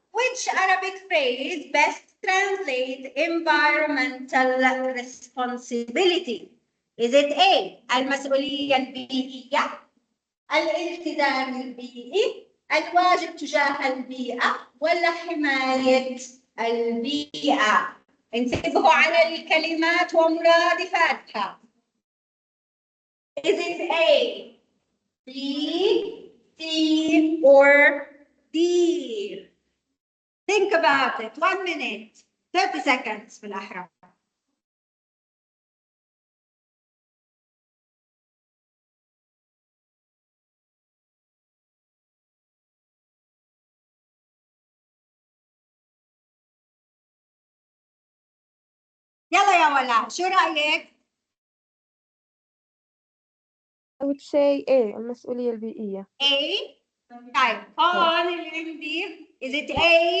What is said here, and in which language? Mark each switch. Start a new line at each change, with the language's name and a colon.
English: Which Arabic phrase best translates environmental responsibility? Is it A,
Arabic: المسؤولية البيئية، الالتزام البيئي، الواجب تجاه البيئة، ولا حماية البيئة؟ انتبهوا على الكلمات ومرادفاتها.
English: Is it A, B, C, or D? Think about it. 1 minute, 30 seconds
Arabic: في الأحرى. يلا يا ولا، شو رأيك؟
English: I would say A,
Arabic: المسؤولية البيئية.
English: A.
Arabic: طيب هون اللي عندي
English: is it A؟